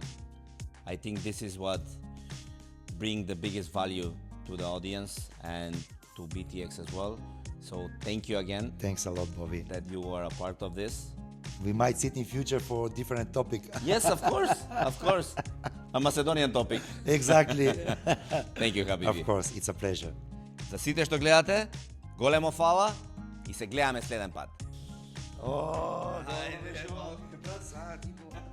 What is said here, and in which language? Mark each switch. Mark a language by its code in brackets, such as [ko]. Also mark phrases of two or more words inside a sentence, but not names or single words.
[en] I think this is what brings the biggest value to the audience and to BTX as well. So thank you again. Thanks a lot, Bobby. That you are a part of this. We might sit in future for different topic. Yes, of course. A Macedonian topic. Exactly. Thank you, Habibi. Of course, it's a pleasure. [mk] За сите што гледате, големо фала и се гледаме следен пат. [en] Oh,